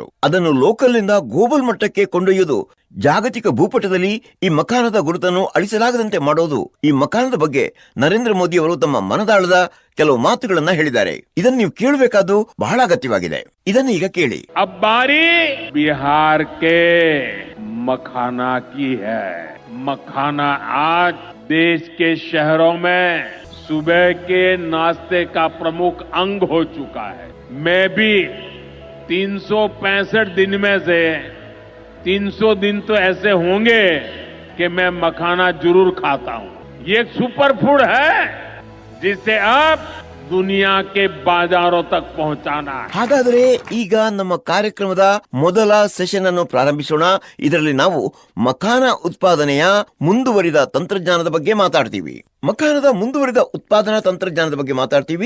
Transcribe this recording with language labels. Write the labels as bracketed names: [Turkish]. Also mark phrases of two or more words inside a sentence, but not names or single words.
[Kannada] ಅದನ್ನು ಲೋಕಲ್ ನಿಂದ ಗ್ಲೋಬಲ್ ಮಟ್ಟಕ್ಕೆ ಕೊಂಡೊಯ್ಯುವುದು, ಜಾಗತಿಕ ಭೂಪಟದಲ್ಲಿ ಈ ಮಖಾನದ ಗುರುತನ್ನು ಅಳಿಸಲಾಗದಂತೆ ಮಾಡೋದು. ಈ ಮಖಾನದ ಬಗ್ಗೆ ನರೇಂದ್ರ ಮೋದಿ ಅವರು ತಮ್ಮ ಮನದಾಳದ ಕೆಲವು ಮಾತುಗಳನ್ನ ಹೇಳಿದ್ದಾರೆ. ಇದನ್ನು ನೀವು ಕೇಳಬೇಕಾದ್ದು ಬಹಳ ಅಗತ್ಯವಾಗಿದೆ. ಇದನ್ನು ಈಗ ಕೇಳಿ. [Hindi] अब बारी बिहार के मखाना की है। मखाना आज देश के शहरों में सुबह के नाश्ते का प्रमुख अंग हो चुका है। मैं भी 365 दिन में से 300 दिन तो ऐसे होंगे कि मैं मखाना जरूर खाता हूं। ये एक सुपर फूड है जिसे अब दुनिया के बाजारों तक पहुंचाना. [Kannada] ಹಾಗಾದರೆ ಈಗ ನಮ್ಮ ಕಾರ್ಯಕ್ರಮದ ಮೊದಲ ಸೆಷನ್ ಅನ್ನು ಪ್ರಾರಂಭಿಸೋಣ. ಇದರಲ್ಲಿ ನಾವು ಮಖಾನ ಉತ್ಪಾದನೆಯ ಮುಂದುವರಿದ ತಂತ್ರಜ್ಞಾನದ ಬಗ್ಗೆ ಮಾತಾಡ್ತೀವಿ. ಮಖಾನದ ಮುಂದುವರಿದ ಉತ್ಪಾದನಾ ತಂತ್ರಜ್ಞಾನದ ಬಗ್ಗೆ ಮಾತಾಡ್ತೀವಿ.